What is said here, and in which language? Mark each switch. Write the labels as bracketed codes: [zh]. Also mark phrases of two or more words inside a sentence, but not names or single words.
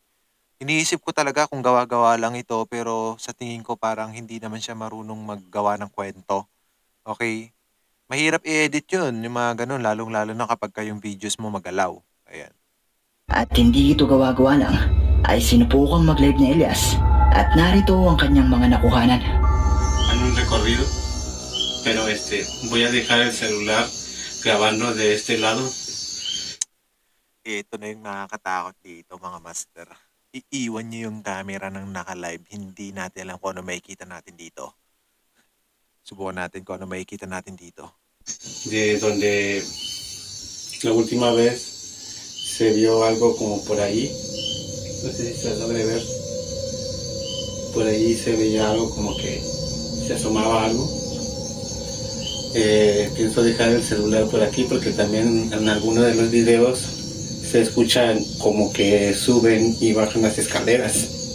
[tl] Iniisip ko talaga kung gawa-gawa lang ito pero sa tingin ko parang hindi naman siya marunong maggawa ng kwento. Okay? Mahirap i-edit yun, yung mga ganon, lalong-lalo na kapag yung videos mo magalaw. Ayan. At hindi ito gawa-gawa lang, ay sinubukang mag-live ni Elias at narito ang kanyang mga nakuhanan. [es] En un recorrido, pero voy a dejar el celular grabando de este lado. [tl] Ito na yung nakakatakot dito mga master. Iiwan niyo yung camera ng naka-live. Hindi natin alam kung ano makikita natin dito. Subukan natin kung ano makikita natin dito. [es] De donde la última vez se vio algo como por ahí. No sé si se logra ver. Por ahí se veía algo como que se asomaba algo. Pienso dejar el celular por aquí porque también en algunos de los videos se escuchan como que suben y bajan las escaleras.